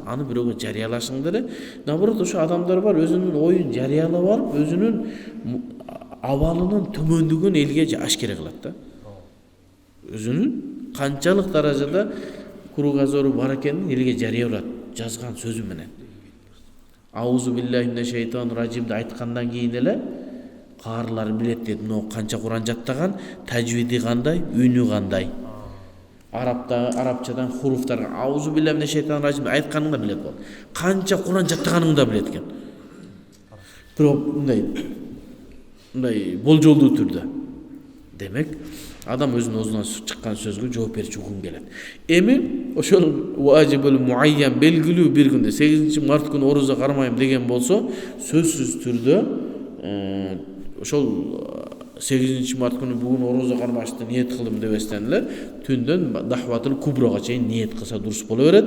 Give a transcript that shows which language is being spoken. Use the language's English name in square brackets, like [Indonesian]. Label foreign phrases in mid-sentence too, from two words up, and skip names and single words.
[Kyrgyz] Аны бирөөгө жарыялашың деле. Наоборот, ошо адамдар бар, өзүнүн оюн жарыялап алып, өзүнүн абалынын төмөндүгүн элге ашкере кылат да. Өзүнүн канчалык даражада кругозору бар экенин элге жарыялап жазган сөзү менен. [Arabic] أعوذ بالله من الشيطان [Kyrgyz] ражимди айткандан кийин эле Каарылар билет деди, мына канча Куран жаттаган, тажвиди кандай, үнү кандай. Арабчадан хуруфтар [Arabic] أعوذ بالله من الشيطان الرجيم [Kyrgyz] айтканыңда билет болот. Канча Куран жаттаганыңды да билет экен. Бирок мындай болжолдуу түрдө. Демек, адам өзүнүн оозунан чыккан сөзгө жооп берүүчү күн келет. Эми ошол [Arabic] الواجب المعين [Kyrgyz] белгилүү бир күндө 8-март күнү орозо кармайм деген болсо, сөзсүз түрдө ошол 8-март күнү бүгүн орозо кармашты ниет кылдым дебестен эле түндөн дахватыл куброга чейин ниет кылса дурус боло берет.